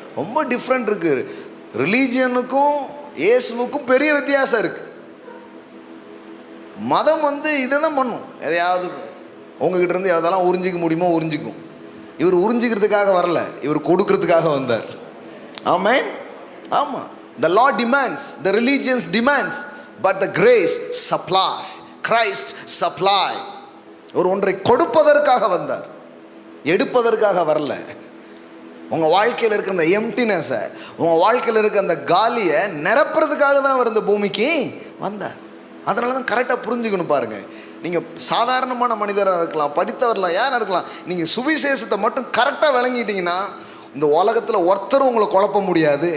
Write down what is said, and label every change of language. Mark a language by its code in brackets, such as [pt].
[ta] ரொம்ப டிஃப்ரெண்ட் இருக்குது. ரிலீஜியனுக்கும் இயேசுவுக்கும் பெரிய வித்தியாசம் இருக்குது. மதம் இதை தான் பண்ணும், எதையாவது உங்ககிட்ட இருந்து எதெல்லாம் உறிஞ்சிக்க முடியுமோ உறிஞ்சிக்கும். இவர் உறிஞ்சிக்கிறதுக்காக வரல, இவர் கொடுக்கறதுக்காக வந்தார். ஆமென். ஆமாம். [en] The law demands, the religions demands, but the grace supply. Christ supply. [ta] ஒன்றை கொடுப்பதற்காக வந்தார், எடுப்பதற்காக வரல. உங்கள் வாழ்க்கையில் இருக்க அந்த எம்டினஸை, உங்கள் வாழ்க்கையில் இருக்க அந்த காலியை நிரப்புறதுக்காக தான் அவர் இந்த பூமிக்கு வந்தார். அதனால தான் கரெக்டாக புரிஞ்சுக்கணும். பாருங்கள், நீங்கள் சாதாரணமான மனிதராக இருக்கலாம், படித்தவர்களாக யாராக இருக்கலாம், நீங்கள் சுவிசேஷத்தை மட்டும் கரெக்டாக விளங்கிட்டீங்கன்னா இந்த உலகத்தில் ஒருத்தரும் உங்களை குழப்ப முடியாது.